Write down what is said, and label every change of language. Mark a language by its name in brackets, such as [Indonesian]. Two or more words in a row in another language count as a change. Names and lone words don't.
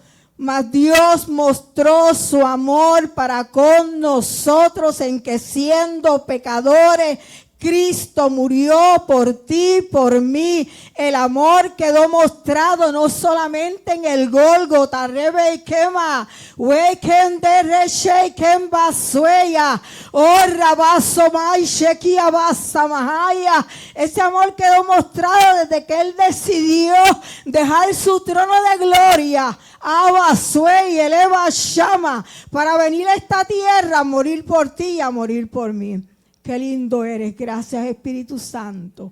[Spanish] Mas Dios mostró su amor para con nosotros, en que siendo pecadores, Cristo murió por ti, por mí. El amor quedó mostrado no solamente en el Gólgota, Rebe y Quema, Weken de Reshe, Kemba Sueya, oh Rabaso Mai, Shekia Basa Mahaya. Ese amor quedó mostrado desde que Él decidió dejar su trono de gloria, Abba Suey, eleva Shama, para venir a esta tierra a morir por ti y a morir por mí. Qué lindo eres. Gracias, Espíritu Santo.